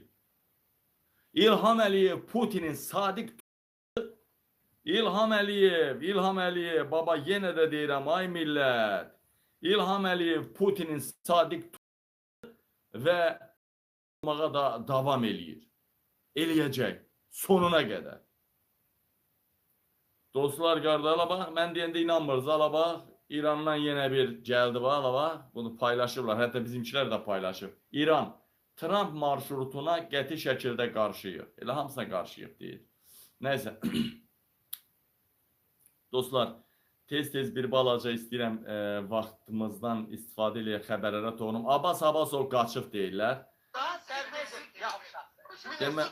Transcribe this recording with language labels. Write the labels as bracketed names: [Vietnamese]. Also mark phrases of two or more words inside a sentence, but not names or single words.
[Azerbaijani] İlham Əliyev Putinin sadiq İlham Əliyev, baba yenə də deyirəm, ay millət. İlham Əliyev Putinin sadiq və olmağa da davam eləyir. Eləyəcək, sonuna qədər. Dostlar, qardaşlar, bax, mən deyəndə inanmırız, ala bax, İrandan yine bir geldi var. Bunu paylaşırlar. [Turkish] Hatta bizimkiler de paylaşır. [Azerbaijani] İran Trump marşrutuna qəti şəkildə qarşıyıq. Elə hamısına qarşıyıq deyir. Neyse. Dostlar, tez-tez bir balaca istəyirəm vaxtımızdan istifadə eləyək, xəbərlərə toxunum. Abbas Abbasov qaçıb deyirlər. [Turkish] Daha serbest yavşak.